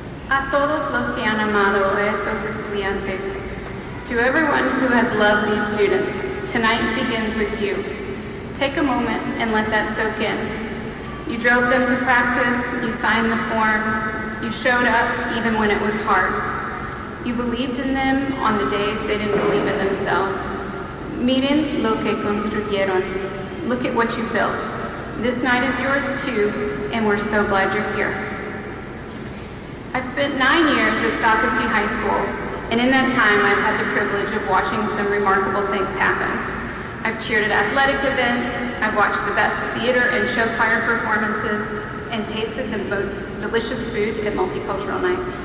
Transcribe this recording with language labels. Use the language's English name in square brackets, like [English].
[Spanish] A todos los que han amado a estos estudiantes, [English] to everyone who has loved these students, tonight begins with you. Take a moment and let that soak in. You drove them to practice, you signed the forms, you showed up even when it was hard. You believed in them on the days they didn't believe in themselves. [Spanish] Miren lo que construyeron. [English] Look at what you built. This night is yours too, and we're so glad you're here. I've spent 9 years at Sacristy High School, and in that time I've had the privilege of watching some remarkable things happen. I've cheered at athletic events, I've watched the best theater and show choir performances, and tasted the most delicious food at Multicultural Night.